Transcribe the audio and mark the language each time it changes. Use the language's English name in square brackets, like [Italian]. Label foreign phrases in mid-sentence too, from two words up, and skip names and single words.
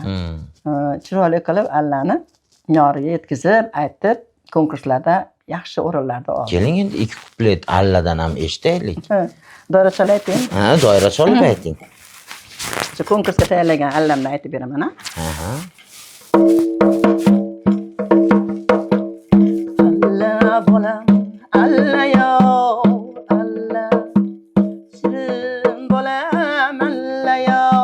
[Uzbek] Chiroyli qilib allani yoriga yetkazib, aytib, konkurslarda yaxshi o'rinlarda oldim. Keling endi ikki kuplet alladan ham eshitaylik. Doira chalayting. Ha, doira chalib ayting. Shu konkursga tayyorlagan allamni aytib beraman, ha? Aha. Alla bolam, alla yo, alla shirin bolam, alla yo.